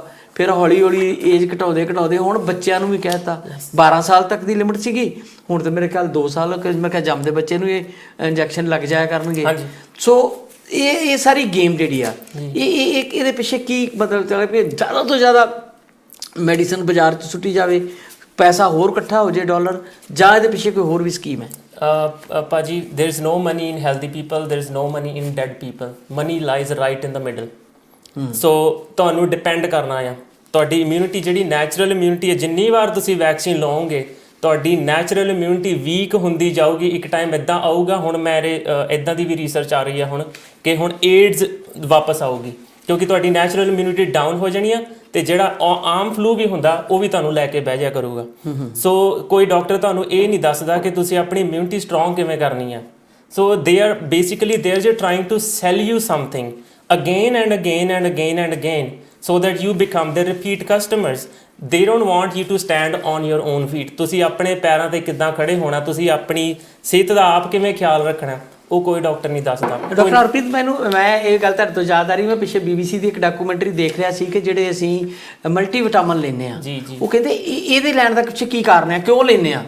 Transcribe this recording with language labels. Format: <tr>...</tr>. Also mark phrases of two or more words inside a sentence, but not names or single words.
<pa>ਫਿਰ ਹੌਲੀ ਹੌਲੀ ਏਜ ਘਟਾਉਂਦੇ ਹੁਣ ਬੱਚਿਆਂ ਨੂੰ ਵੀ ਕਹਿ ਦਿੱਤਾ 12 ਸਾਲ ਤੱਕ ਦੀ ਲਿਮਿਟ ਸੀਗੀ, ਹੁਣ ਤਾਂ ਮੇਰੇ ਖਿਆਲ 2 ਸਾਲ, ਮੈਂ ਕਿਹਾ ਜੰਮਦੇ ਬੱਚੇ ਨੂੰ ਇਹ ਇੰਜੈਕਸ਼ਨ ਲੱਗ ਜਾਇਆ ਕਰਨਗੇ। ਸੋ ਇਹ ਸਾਰੀ ਗੇਮ ਜਿਹੜੀ ਆ ਇਹਦੇ ਪਿੱਛੇ ਕੀ ਮਤਲਬ ਚੱਲ ਵੀ ਜ਼ਿਆਦਾ ਤੋਂ ਜ਼ਿਆਦਾ ਮੈਡੀਸਨ ਬਾਜ਼ਾਰ 'ਚ ਸੁੱਟੀ ਜਾਵੇ, ਪੈਸਾ ਹੋਰ ਇਕੱਠਾ ਹੋ ਜਾਏ ਡਾਲਰ, ਜਾਂ ਇਹਦੇ ਪਿੱਛੇ ਕੋਈ ਹੋਰ ਵੀ ਸਕੀਮ ਹੈ? ਭਾਜੀ,</pa> <en>there is no money in healthy people, there is no money in dead people, money lies right in the middle.</en> <pa>ਸੋ ਤੁਹਾਨੂੰ ਡਿਪੈਂਡ ਕਰਨਾ ਆ ਤੁਹਾਡੀ ਇਮਿਊਨਿਟੀ, ਜਿਹੜੀ</pa> <en>natural immunity</en> <pa>ਹੈ। ਜਿੰਨੀ ਵਾਰ ਤੁਸੀਂ ਵੈਕਸੀਨ ਲਓਗੇ ਤੁਹਾਡੀ</pa> <en>natural immunity weak</en> <pa>ਹੁੰਦੀ ਜਾਊਗੀ। ਇੱਕ ਟਾਈਮ ਇੱਦਾਂ ਆਊਗਾ, ਹੁਣ ਮੇਰੇ ਇੱਦਾਂ ਦੀ ਵੀ ਰਿਸਰਚ ਆ ਰਹੀ ਆ ਹੁਣ ਕਿ ਹੁਣ ਏਡਜ਼ ਵਾਪਸ ਆਊਗੀ, ਕਿਉਂਕਿ ਤੁਹਾਡੀ</pa> <en>natural immunity down</en> <pa>ਹੋ ਜਾਣੀ ਆ, ਅਤੇ ਜਿਹੜਾ ਆਮ ਫਲੂ ਵੀ ਹੁੰਦਾ ਉਹ ਵੀ ਤੁਹਾਨੂੰ ਲੈ ਕੇ ਬਹਿ ਜਾਇਆ ਕਰੂਗਾ। ਸੋ ਕੋਈ ਡਾਕਟਰ ਤੁਹਾਨੂੰ ਇਹ ਨਹੀਂ ਦੱਸਦਾ ਕਿ ਤੁਸੀਂ ਆਪਣੀ</pa> <en>immunity strong</en> <pa>ਕਿਵੇਂ ਕਰਨੀ ਆ।</pa> <en>so they are basically trying to sell you something again and again and again and again so that you become their repeat customers. They don't want you to stand on your own feet.</en> <pa>ਤੁਸੀਂ ਆਪਣੇ ਪੈਰਾਂ 'ਤੇ ਕਿੱਦਾਂ ਖੜੇ ਹੋਣਾ, ਤੁਸੀਂ ਆਪਣੀ ਸਿਹਤ ਦਾ ਆਪ ਕਿਵੇਂ ਖਿਆਲ ਰੱਖਣਾ, ਉਹ ਕੋਈ ਡਾਕਟਰ ਨਹੀਂ ਦੱਸਦਾ। ਡਾਕਟਰ ਹਰਪ੍ਰੀਤ, ਮੈਂ ਇਹ ਗੱਲ ਤੁਹਾਡੇ ਤੋਂ ਯਾਦ ਆ ਰਹੀ, ਮੈਂ ਪਿੱਛੇ BBC ਦੀ ਇੱਕ ਡਾਕੂਮੈਂਟਰੀ ਦੇਖ ਰਿਹਾ ਸੀ ਕਿ ਜਿਹੜੇ ਅਸੀਂ ਮਲਟੀਵਿਟਾਮਿਨ ਲੈਂਦੇ ਹਾਂ, ਉਹ ਕਹਿੰਦੇ ਇਹਦੇ ਲੈਣ ਦਾ ਪਿੱਛੇ ਕੀ ਕਾਰਨ ਹੈ, ਕਿਉਂ ਲੈਂਦੇ ਹਾਂ?</pa>